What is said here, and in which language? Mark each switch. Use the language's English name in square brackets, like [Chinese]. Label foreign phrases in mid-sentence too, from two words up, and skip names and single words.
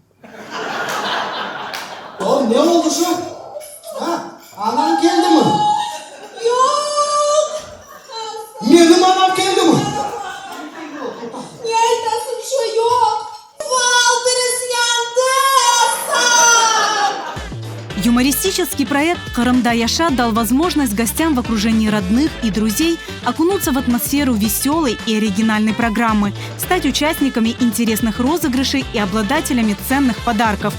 [Crimean Tatar] Oğlum ne oldu şu? Ha? Anan geldi mi? Yok. Benim anam geldi mi? Niye aytasın şu yok? Валдырыс yandı. [Russian] Юмористический проект «Крымда Яша» дал возможность гостям в окружении родных и друзей окунуться в атмосферу веселой и оригинальной программы, стать участниками интересных розыгрышей и обладателями ценных подарков.